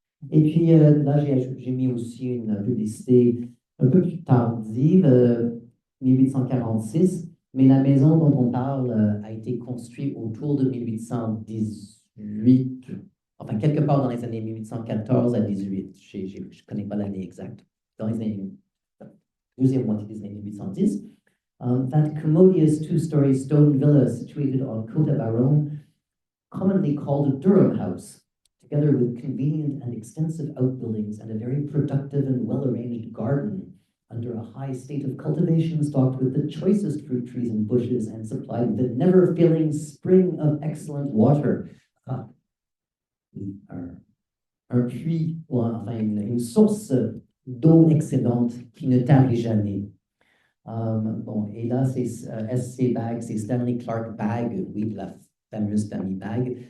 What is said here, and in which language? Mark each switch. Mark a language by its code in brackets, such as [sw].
[fr] Et puis là, j'ai mis aussi une publicité un peu plus tardive, 1846, mais la maison dont on parle a été construite autour de 1818, enfin quelque part dans les années 1814 à 18. Je ne connais pas l'année exacte. Dans les années, deuxième moitié des années 1810. [en] That commodious two-story stone villa situated on Côte-au-Baron, commonly called a Durham House, together with convenient and extensive outbuildings and a very productive and well-arranged garden under a high state of cultivation stocked with the choicest fruit trees and bushes and supplied with a never-failing spring of excellent water. [fr] Un puits, ou enfin une source d'eau excellente qui ne tarit jamais. Bon, et là, c'est SC Bag, c'est Stanley Clark Bag, oui, de la fameuse famille Bag.